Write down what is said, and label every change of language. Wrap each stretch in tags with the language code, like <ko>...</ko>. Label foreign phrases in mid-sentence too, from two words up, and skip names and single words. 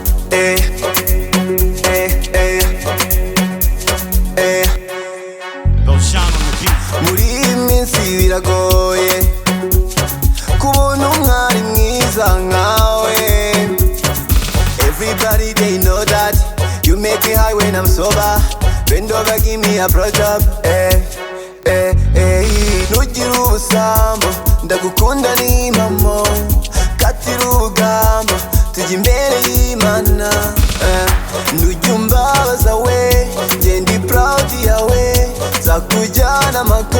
<en>Eh, eh, eh, eh. Go shine on the beat.</en> <rw>Muri iyi minsi biragoye kubona umwari mwiza nkawe.</rw> <en>Everybody they know that you make me high when I'm sober. Bend over, give me a blowjob. Eh, eh, eh.</en> <rw>Ntugire ubusambo, ndagukunda ni impamo. Katira ubugambo, tujya imbere y'Imana. Eh, ntujya umbabaza we, njye ndi proud yawe, nzakujyana amago.</rw>